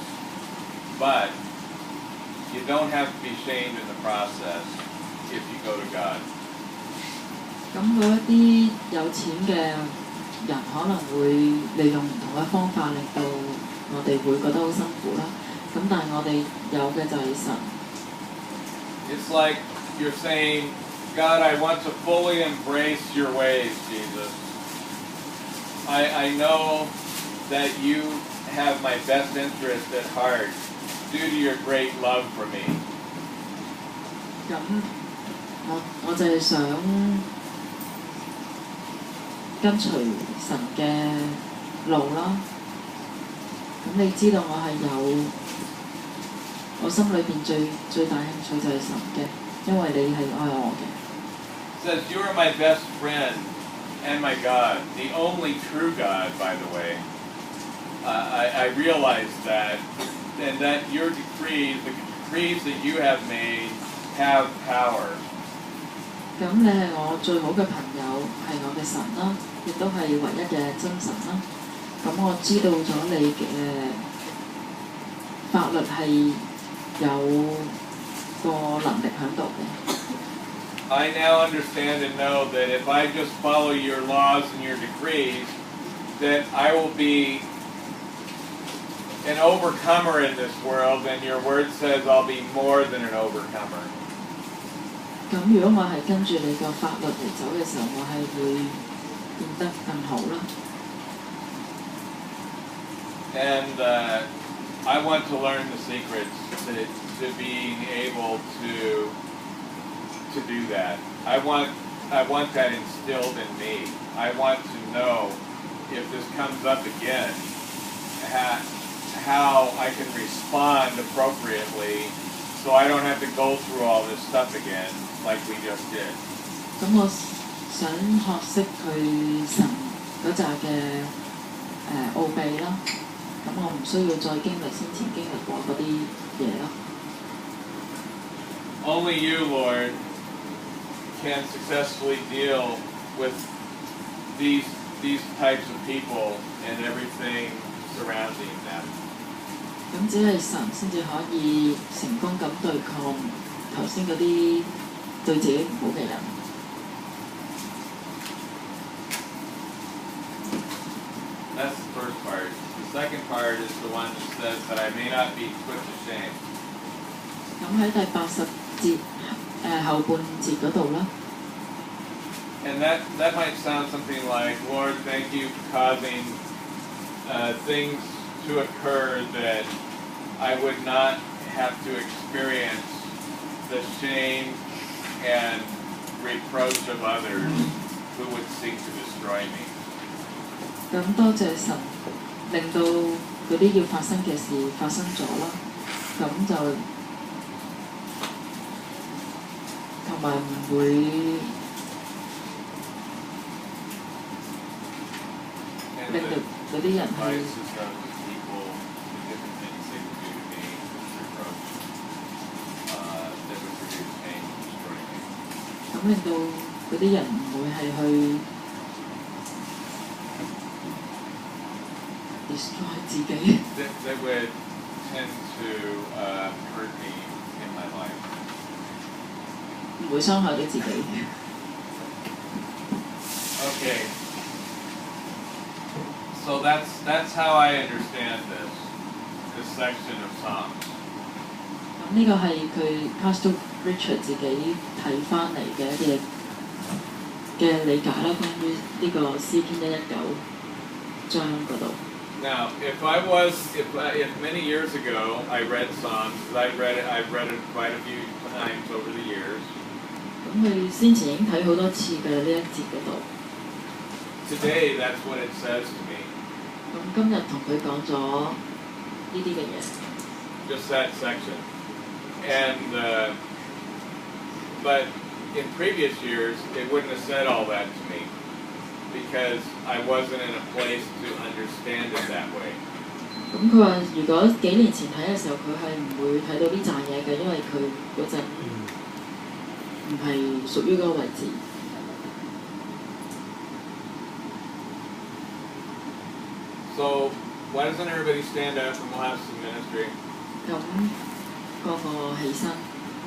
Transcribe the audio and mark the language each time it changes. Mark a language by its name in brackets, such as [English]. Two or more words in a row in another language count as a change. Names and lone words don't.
[English] But you don't have to be shamed in the process if you go to God. [Cantonese] 咁嗰一啲有錢嘅人可能會利用唔同嘅方法，令到我哋會覺得好辛苦啦。咁但係我哋有嘅就係神。 [English] It's like you're saying, God, I want to fully embrace your ways, Jesus. I know that you have my best interest at heart due to your great love for me. [Cantonese] 咁我就係想跟隨神嘅路啦。咁你知道我心裏邊最大興趣就係神嘅，因為你係愛我嘅。 [English] It says, you are my best friend and my God, the only true God, by the way. I realize that, and that your decrees, the decrees that you have made, have power. [Cantonese] 咁你係我最好嘅朋友，係我嘅神啦，亦都係唯一嘅真神啦。咁我知道咗你嘅法律係有個能力喺度嘅。 [English] I now understand and know that if I just follow your laws and your decrees, that I will be an overcomer in this world, and your word says I'll be more than an overcomer. [Cantonese] 咁如果我係跟住你個法律嚟走嘅時候，我係會變得更好啦。 [English] And I want to learn the secrets to being able to do that. I want that instilled in me. I want to know if this comes up again, how I can respond appropriately, so I don't have to go through all this stuff again like we just did. [Cantonese] 咁我想學識佢神嗰扎嘅奧秘啦。咁我唔需要再經歷先前經歷過嗰啲嘢咯。 [English] Only you, Lord, can successfully deal with these types of people and everything surrounding them. [Cantonese] 咁只係神先至可以成功咁對抗頭先嗰啲對自己唔好嘅人。 [English] That's the first part. The second part is the one that says that I may not be put to shame. [Cantonese] 咁喺第80節後半節嗰度啦。 [English] And that might sound something like, Lord, thank you for causing things to occur that I would not have to experience the shame and reproach of others who would seek to destroy me. [Cantonese] 咁多謝神，令到嗰啲要發生嘅事發生咗啦。咁就同埋唔會 [English] And [Cantonese] 令到 [English] the [Cantonese] 嗰啲人去 [English] vices of the people, the different things they would do to me, reproach, that would produce pain and destroy me. [Cantonese] 咁令到嗰啲人唔會係去 destroy 自己， [English] That would tend to hurt me in my life. [Cantonese] 唔會傷害到自己。 [English] Okay. So that's how I understand this section of Psalms. [Cantonese] 咁呢個係佢 Pastor Richard 自己睇翻嚟嘅一啲嘅理解啦，關於呢個詩篇119章嗰度。 [English] Now, if many years ago I read Psalms, I've read it quite a few times over the years. [Cantonese] 咁佢先前已經睇好多次嘅呢一節嗰度。 [English] Today, that's what it says to me. [Cantonese] 咁今日同佢講咗呢啲嘅嘢， [English] Just that section. And but in previous years, it wouldn't have said all that to me because I wasn't in a place to understand it that way. [Cantonese] 咁佢話如果幾年前睇嘅時候，佢係唔會睇到呢扎嘢嘅，因為佢嗰陣唔係屬於嗰個位置。 [English] So why doesn't everybody stand up and we'll have some ministry? [Cantonese] 咁個個起身。